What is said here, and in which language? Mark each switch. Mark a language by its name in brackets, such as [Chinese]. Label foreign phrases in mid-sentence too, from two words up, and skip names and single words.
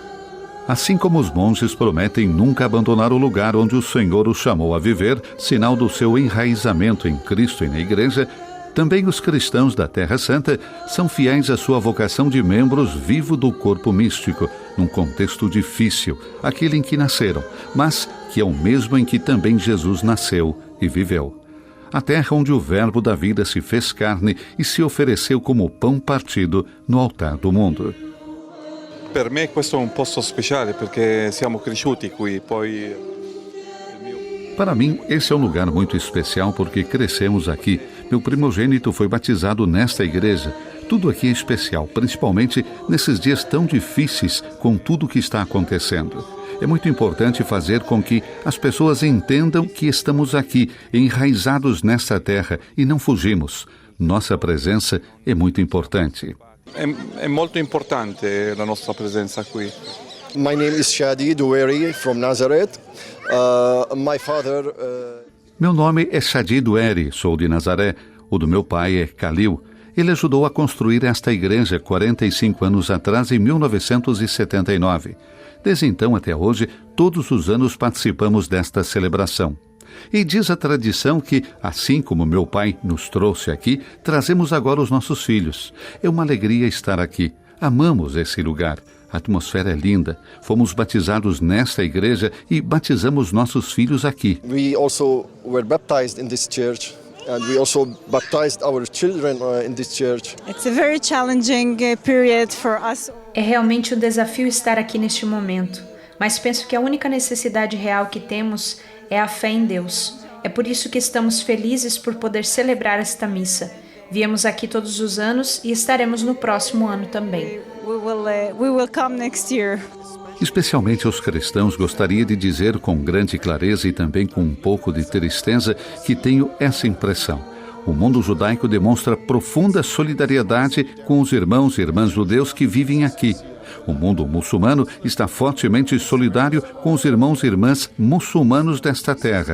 [Portuguese] Assim como os monges prometem nunca abandonar o lugar onde o Senhor os chamou a viver, sinal do seu enraizamento em Cristo e na Igreja, também os cristãos da Terra Santa são fiéis à sua vocação de membros vivos do corpo místico, num contexto difícil, aquele em que nasceram, mas que é o mesmo em que também Jesus nasceu e viveu. A terra onde o Verbo da vida se fez carne e se ofereceu como pão partido no altar do mundo. [Italian] Per me questo è un posto speciale perché siamo cresciuti qui, poi... [Portuguese] Para mim, esse é um lugar muito especial porque crescemos aqui. Meu primogênito foi batizado nesta igreja. Tudo aqui é especial, principalmente nesses dias tão difíceis com tudo o que está acontecendo. É muito importante fazer com que as pessoas entendam que estamos aqui, enraizados nesta terra e não fugimos. Nossa presença é muito importante. [Italian] È molto importante la nostra presenza qui. [English] My name is Shadi Doueri from Nazareth. My father... [Portuguese] Meu nome é Shadi Doueri, sou de Nazaré. O do meu pai é Khalil. Ele ajudou a construir esta igreja 45 anos atrás, em 1979. Desde então até hoje, todos os anos participamos desta celebração. E diz a tradição que, assim como meu pai nos trouxe aqui, trazemos agora os nossos filhos. É uma alegria estar aqui. Amamos esse lugar. A atmosfera é linda. Fomos batizados nesta igreja e batizamos nossos filhos aqui. [English] We also were baptized in this church. And we also baptized our children in this church. It's a very challenging period for us. [Portuguese] É realmente um desafio estar aqui neste momento, mas penso que a única necessidade real que temos é a fé em Deus. É por isso que estamos felizes por poder celebrar esta missa. Viemos aqui todos os anos e estaremos no próximo ano também. [English] We will come next year. [Portuguese] Especialmente aos cristãos, gostaria de dizer com grande clareza e também com um pouco de tristeza que tenho essa impressão. O mundo judaico demonstra profunda solidariedade com os irmãos e irmãs judeus que vivem aqui. O mundo muçulmano está fortemente solidário com os irmãos e irmãs muçulmanos desta terra.